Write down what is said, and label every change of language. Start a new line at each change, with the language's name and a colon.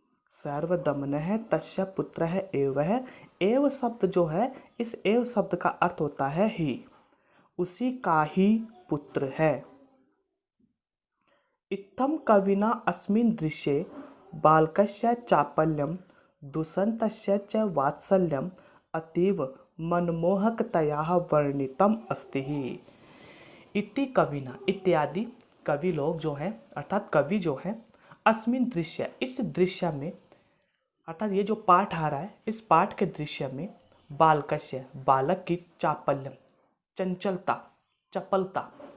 Hindi: सर्वदमन है
Sanskrit: तस्य पुत्र
Hindi: है एव है। एव शब्द जो है, इस एव शब्द का अर्थ होता है ही, उसी का ही पुत्र है।
Sanskrit: इत्थम कविना अस्मिन् दृश्ये बालकस्य चापल्यम दुष्यन्तस्य च वात्सल्यम अतीव मनमोहकतया वर्णितम अस्ति।
Hindi: इति कविना, इत्यादि कवि लोग जो हैं, अर्थात कवि जो हैं,
Sanskrit: अस्मिन् दृश्य,
Hindi: इस दृश्य में, अर्थात ये जो पाठ आ रहा है इस पाठ के दृश्य में, बालकस्य, बालक की, चापल्यम, चंचलता, चपलता।